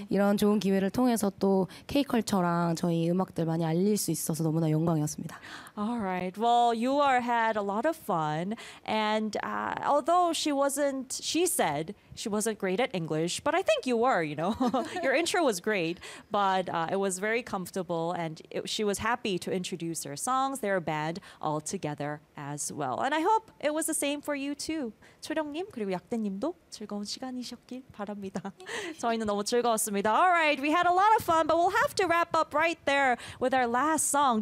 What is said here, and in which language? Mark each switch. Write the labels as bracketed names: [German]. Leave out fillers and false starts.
[Korean] 이런 좋은 기회를 통해서 또 K-Culture랑 저희 음악들 많이 알릴 수 있어서 너무나 영광이었습니다. [English] Alright, well, Yuar had a lot of fun, and although she said she wasn't great at English, but I think you were, you know. Your intro was great, but it was very comfortable, and she was happy to introduce her songs, their band, all together as well. And I hope it was the same for you too. [Korean] 초령님 그리고 약대님도 즐거운 시간이셨길 바랍니다. 저희는 너무 즐거웠습니다. [English] Alright, we had a lot of fun, but we'll have to wrap up right there with our last song.